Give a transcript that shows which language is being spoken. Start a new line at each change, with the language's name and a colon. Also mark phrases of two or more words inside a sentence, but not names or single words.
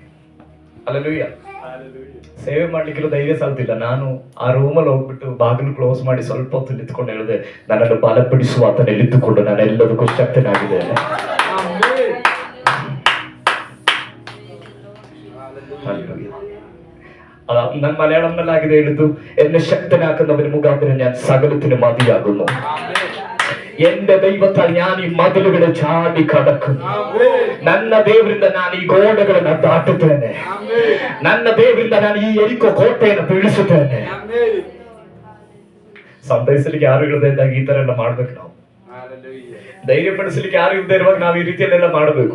Kannada: ಹಲ್ಲೆಲೂಯಾ. ಸೇವೆ ಮಾಡ್ಲಿಕ್ಕೆಲ್ಲ ಧೈರ್ಯ ಸಾಲ್ತಿಲ್ಲ. ನಾನು ಆ ರೂಮಲ್ಲಿ ಹೋಗ್ಬಿಟ್ಟು ಬಾಗಿಲು ಕ್ಲೋಸ್ ಮಾಡಿ ಸ್ವಲ್ಪ ಹೊತ್ತು ನಿಂತ್ಕೊಂಡು ಹೇಳಿದೆ, ನನ್ನನ್ನು ಬಲಪಡಿಸುವ ಆತನ ನಿಂತುಕೊಂಡು ನಾನು ಎಲ್ಲದಕ್ಕೂ ಶಕ್ತನಾಗಿದ್ದೇನೆ. ನನ್ನ ಮಲಯಾಳಂನಲ್ಲಿ ಆಗಿದೆ ಹೇಳಿದ್ದು,
Malayalam: എന്നെ ശക്തനാക്കുന്നവന് മുഖാന്തരം ഞാൻ സകലത്തിന് മതിയാകുന്നു. എന്റെ ദൈവത്താൽ ഞാൻ ഈ മതിലുകളെ ചാടി കടക്കും.
Kannada: ನನ್ನ ದೇವರಿಂದ ನಾನು ಈ ಗೋಡೆಗಳನ್ನು ದಾಟುತ್ತೇನೆ. ನನ್ನ ದೇವರಿಂದ ನಾನು ಈ ಎರಿಕೋ ಕೋಟೆಯನ್ನು ಬೀಳಿಸುತ್ತೇನೆ. ಸಂತೈಸಲಿಕ್ಕೆ ಯಾರು ಇಲ್ಲದೆ ಇದ್ದಾಗ ಈ ತರ ಎಲ್ಲ ಮಾಡ್ಬೇಕು. ನಾವು ಧೈರ್ಯ ಪಡಿಸಲಿಕ್ಕೆ ಯಾರು ಇಲ್ಲದೆ ಇರುವಾಗ ನಾವು ಈ ರೀತಿಯಲ್ಲೆಲ್ಲ ಮಾಡಬೇಕು.